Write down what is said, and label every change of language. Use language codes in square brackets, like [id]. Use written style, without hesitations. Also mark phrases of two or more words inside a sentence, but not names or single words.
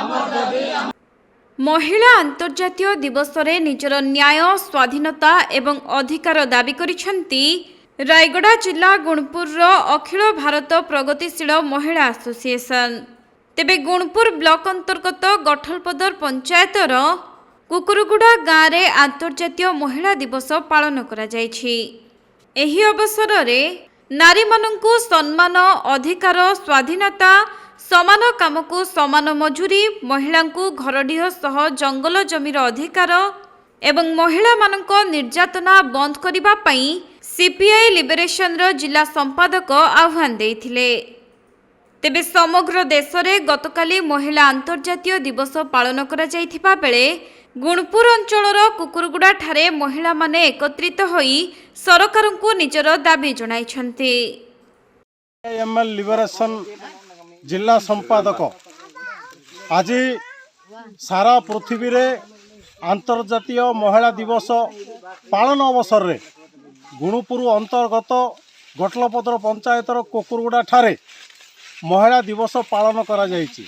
[or] ମହିଳା ଆନ୍ତର୍ଜାତୀୟ ଦିବସରେ ନିଜର ନ୍ୟାୟ ସ୍ୱାଧୀନତା ଏବଂ ଅଧିକାର ଦାବି କରିଛନ୍ତି ରାୟଗଡ଼ା ଜିଲା ଗୁଣପୁରର ଅଖିଳ ଭାରତ ପ୍ରଗତିଶୀଳ ମହିଳା ଆସୋସିଏସନ। ତେବେ ଗୁଣପୁର ବ୍ଲକ ଅନ୍ତର୍ଗତ ଗଠଲପଦର ପଞ୍ଚାୟତର କୁକୁରଗୁଡ଼ା ଗାଁରେ ଆନ୍ତର୍ଜାତୀୟ ମହିଳା ଦିବସ ପାଳନ କରା ଯାଇଛି। ଏହି ଅବସରରେ ନାରୀମାନଙ୍କୁ ସମ୍ମାନ, ଅଧିକାର, ସ୍ୱାଧୀନତା, ସମାନ କାମକୁ ସମାନ ମଜୁରୀ, ମହିଳାଙ୍କୁ ଘରଡିହ ସହ ଜଙ୍ଗଲ ଜମିର ଅଧିକାର ଏବଂ ମହିଳାମାନଙ୍କ ନିର୍ଯାତନା ବନ୍ଦ କରିବା ପାଇଁ ସିପିଆଇ ଲିବରେସନର ଜିଲ୍ଲା ସମ୍ପାଦକ ଆହ୍ୱାନ ଦେଇଥିଲେ। ତେବେ ସମଗ୍ର ଦେଶରେ ଗତକାଲି ମହିଳା ଆନ୍ତର୍ଜାତୀୟ ଦିବସ ପାଳନ କରାଯାଇଥିବା ବେଳେ ଗୁଣପୁର ଅଞ୍ଚଳର କୁକୁରଗୁଡ଼ା ଠାରେ ମହିଳାମାନେ ଏକତ୍ରିତ ହୋଇ ସରକାରଙ୍କୁ ନିଜର ଦାବି ଜଣାଇଛନ୍ତି। ଏମଏଲ ଲିବରେସନ ଜିଲା ସମ୍ପାଦକ ଆଜି ସାରା ପୃଥିବୀ ରେ ଅନ୍ତର୍ଜାତୀୟ ମହିଳା ଦିବସ ପାଳନ ଅବସର ରେ ଗୁଣୁପୁର ଅନ୍ତର୍ଗତ ଗଟଲପଦର ପଞ୍ଚାୟତର କୁକୁରଗୁଡ଼ା ଠାରେ ମହିଳା ଦିବସ ପାଳନ କରା ଯାଇଛି।